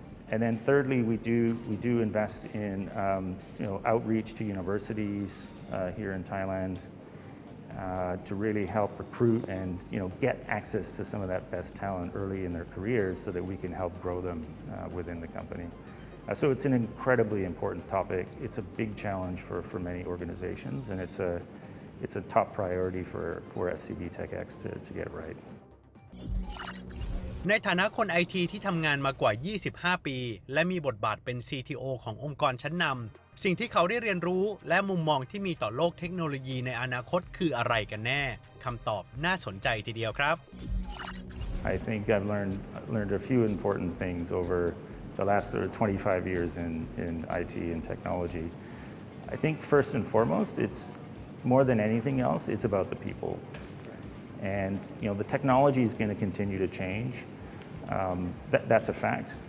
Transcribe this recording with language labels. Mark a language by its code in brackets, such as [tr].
[en] And then thirdly, we do invest in outreach to universities here in Thailand to really help recruit and get access to some of that best talent early in their careers so that we can help grow them within the company. So it's an incredibly important topic. It's a big challenge for many organizations, and it's a top priority for SCB TechX to get right. [th] ในฐานะคน IT ที่ทำงานมากว่า 25 ปี และมีบทบาทเป็น CTO ขององค์กรชั้นนำสิ่งที่เขาได้เรียนรู้และมุมมองที่มีต่อโลกเทคโนโลยีในอนาคตคืออะไรกันแน่คำตอบน่าสนใจทีเดียวครับ [en] I think I've learned a few important things over the last 25 years in IT and technology. I think first and foremost, it's more than anything else, it's about the people. And the technology is going to continue to change. That's a fact.